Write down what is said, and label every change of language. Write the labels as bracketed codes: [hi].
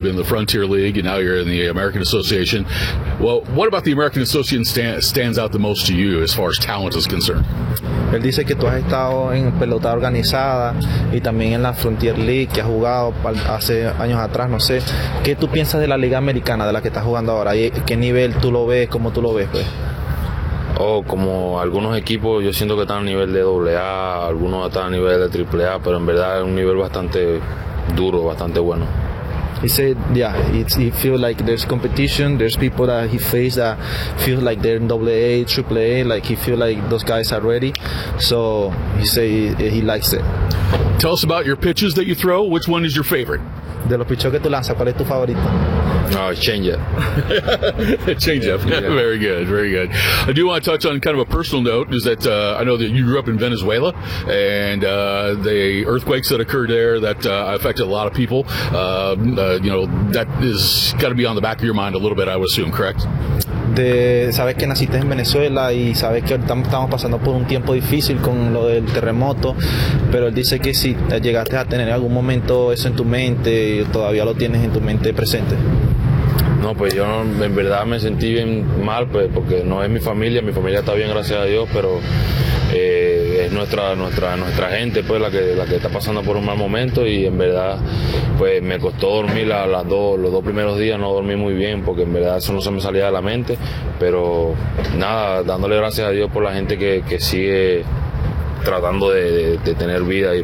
[en] in the Frontier League, and now you're in the American Association. Well, what about the American Association stands out the most to you as far as talent is concerned? [es] Él dice que tú has estado en pelota organizada y también en la Frontier League, que has jugado hace años atrás, no sé. ¿Qué tú piensas de la Liga Americana, de la que estás jugando ahora? ¿Qué nivel tú lo ves, cómo tú lo ves, pues? Oh, como algunos equipos, yo siento que están a nivel de AA, algunos están a nivel de AAA, pero en verdad es un nivel bastante duro, bastante bueno. [en] He said, yeah, he feels like there's competition, there's people that he faced that feel like they're in AA, AAA, like he feels like those guys are ready. So he said he likes it. Tell us about your pitches that you throw. Which one is your favorite? [es] De los pichos que tú lanzas, ¿cuál es tu favorito? [en] Change up. Yeah. Very good. I do want to touch on kind of a personal note, is that I know that you grew up in Venezuela, and the earthquakes that occurred there that affected a lot of people, that is got to be on the back of your mind a little bit, I would assume, correct? [es] De, sabes que naciste en Venezuela y sabes que ahorita estamos pasando por un tiempo difícil con lo del terremoto, pero él dice que si llegaste a tener algún momento eso en tu mente, todavía lo tienes en tu mente presente. No, pues yo en verdad me sentí bien mal, pues, porque no es mi familia está bien, gracias a Dios, pero es nuestra gente, pues, la que está pasando por un mal momento, y en verdad, pues, me costó dormir los dos primeros días, no dormí muy bien, porque en verdad eso no se me salía de la mente, pero nada, dándole gracias a Dios por la gente que sigue tratando de tener vida.